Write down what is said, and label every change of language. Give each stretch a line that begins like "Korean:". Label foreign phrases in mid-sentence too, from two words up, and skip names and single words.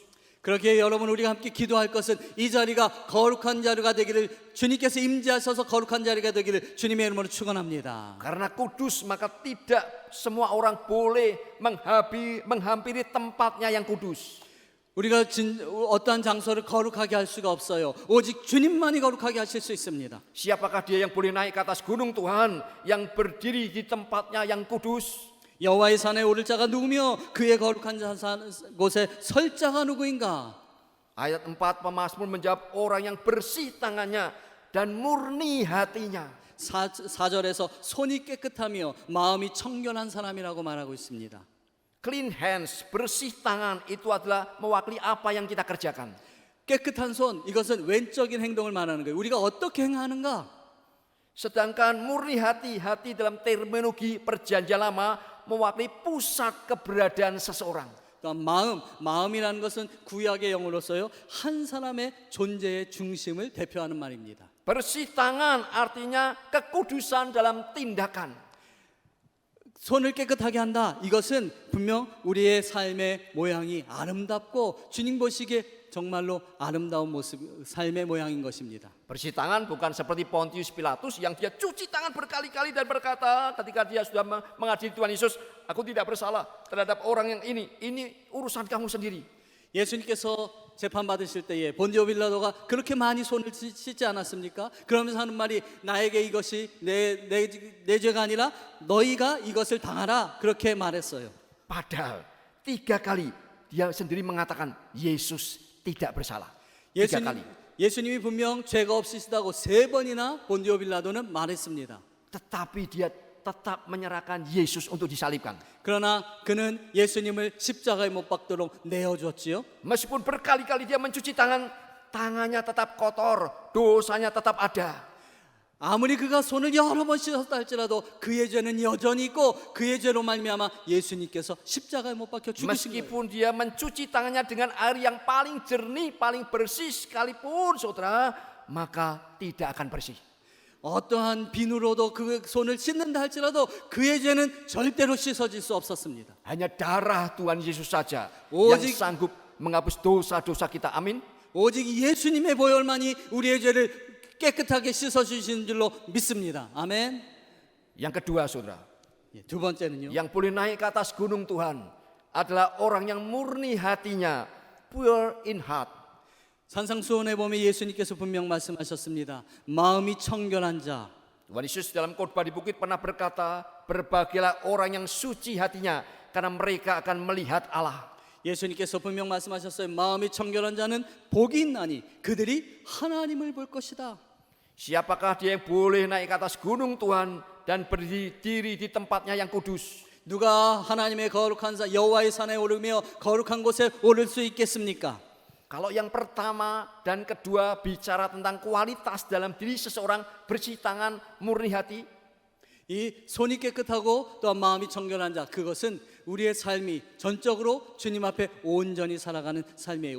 Korean: 그렇게 여러분 우리가 함께 기도할 것은 이 자리가 거룩한 자리가 되기를 주님께서 임재하셔서 거룩한 자리가 되기를 주님의 이름으로 축원합니다.
Indonesian: Karena kudus maka tidak semua orang boleh menghampiri tempatnya yang kudus.
Korean: 우리가 어떠한 장소를 거룩하게 할 수가 없어요. 오직 주님만이 거룩하게 하실 수 있습니다.
Indonesian: Siapakah dia yang boleh naik ke atas gunung Tuhan, yang berdiri di tempatnya yang kudus?
Korean: 여호와의 산에 오를 자가 누구며 그의 거룩한 곳에 설 자가 누구인가?
Indonesian: Ayat 4 pemazmur menjawab, orang yang bersih tangannya dan murni hatinya.
Korean: 4절에서 손이 깨끗하며 마음이 청결한 사람이라고 말하고 있습니다.
English: Clean hands,
Indonesian: bersih tangan itu adalah mewakili apa yang kita kerjakan.
Korean: 깨끗한 손, 이것은 왼적인 행동을 말하는 거예요. 우리가 어떻게 행하는가?
Indonesian: Sedangkan murni hati, hati dalam terminologi perjanjian lama mewakili pusat keberadaan seseorang.
Korean: 마음이라는 것은 구약의 영어로서요 한 사람의 존재의 중심을 대표하는 말입니다.
Indonesian: Bersih tangan artinya kekudusan dalam tindakan.
Korean: 손을 깨끗하게 한다. 이것은 분명 우리의 삶의 모양이 아름답고 주님 보시기에 정말로 아름다운 모습, 삶의 모양인 것입니다.
Indonesian: Bersih tangan bukan seperti Pontius Pilatus yang dia cuci tangan berkali-kali dan berkata ketika dia sudah mengadili Tuhan Yesus, aku tidak bersalah terhadap orang yang ini urusan kamu sendiri.
Korean: 예수님께서 재판 받으실 때에 본디오 빌라도가 그렇게 많이 손을 씻지 않았습니까? 그러면서 하는 말이 나에게 이것이 내 죄가 아니라 너희가 이것을 당하라 그렇게 말했어요.
Indonesian: Padahal 3 kali dia sendiri mengatakan Yesus tidak bersalah. 3 kali.
Korean: 예수님이 분명 죄가 없으시다고 3번이나 본디오 빌라도는 말했습니다.
Indonesian: Tetapi dia tetap menyerahkan Yesus untuk disalibkan.
Korean: 그러나 그는 예수님을 십자가에 못 박도록 내어줬지요.
Indonesian: Meskipun berkali-kali dia mencuci tangan, tangannya tetap kotor, dosanya tetap ada.
Korean: 아무리 그가 손을 여러 번 씻었다 할지라도 그의 죄는 여전히 있고 그의 죄로 말미암아 예수님께서 십자가에 못 박혀 죽으신 거예요.
Indonesian: Meskipun dia mencuci tangannya dengan air yang paling jernih, paling bersih sekalipun saudara, maka tidak akan bersih.
Korean: 어떠한 비누로도 그 손을 씻는다 할지라도 그의 죄는 절대로 씻어질 수 없었습니다.
Indonesian: Hanya darah Tuhan Yesus saja yang
Korean: 오직-
Indonesian: sanggup menghapus dosa-dosa kita. Amin.
Korean: 오직 예수님의 보혈만이 우리의 죄를 깨끗하게 씻어주시는 줄로 믿습니다. 아멘.
Indonesian: Yang kedua saudara,
Korean: 두 번째는요.
Indonesian: yang boleh naik ke atas gunung Tuhan adalah orang yang murni hatinya,
English: pure in heart.
Korean: 산상수훈에 보면 예수님께서 분명 말씀하셨습니다. 마음이 청결한 자.
Indonesian: Tuhan Yesus dalam khotbah di bukit pernah berkata, berbahagialah orang yang suci hatinya, karena mereka akan melihat Allah.
Korean: 예수님께서 분명 말씀하셨어요. 마음이 청결한 자는 복이 있나니 그들이 하나님을 볼 것이다.
Indonesian: Siapakah dia yang boleh naik ke atas gunung Tuhan dan berdiri di tempatnya yang kudus?
Korean: 누가 하나님의 거룩한 산 여호와의 산에 오르며 거룩한 곳에 오를 수 있겠습니까?
Indonesian: Kalau yang pertama dan kedua bicara tentang kualitas dalam diri seseorang, bersih tangan, murni hati.
Korean: 이 손이 깨끗하고 또 마음이 청결한 자, 그것은 우리의 삶이 전적으로 주님 앞에 온전히 살아가는 삶이에요.